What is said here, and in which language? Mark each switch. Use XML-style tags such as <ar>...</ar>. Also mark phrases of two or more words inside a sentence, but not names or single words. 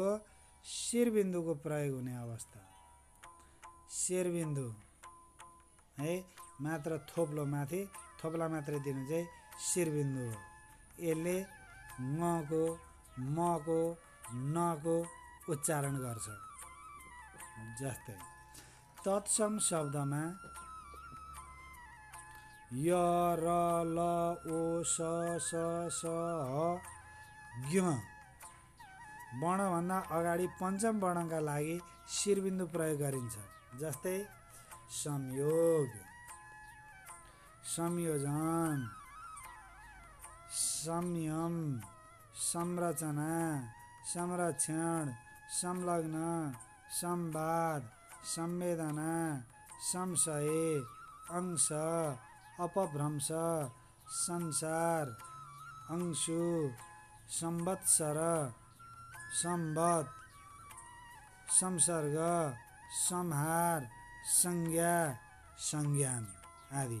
<ne>शिरबिन्दुको प्रयोग हुने अवस्था। शिरबिन्दु है, मात्र थोप्लो माथि थोप्ला मात्रै दिनु चाहिँ शिरबिन्दु हो। यसले ङको, मको, नको उच्चारण गर्छ। जस्तै तत्सम शब्दमा य, र, ल, ओ, स, स, ह, ज्ञ वर्णभन्दा अगाडि पञ्चम वर्णका लागि शिरबिन्दु प्रयोग गरिन्छ। जस्तै संयोग, संयोजन, संयम, संरचना, संरक्षण, संलग्न, संवाद, संवेदना, संशय, अंश, अपभ्रंश, संसार, अंशु, संवत्सर, संवत, संसर्ग, संहार, संज्ञा, संज्ञान आदि।</ne>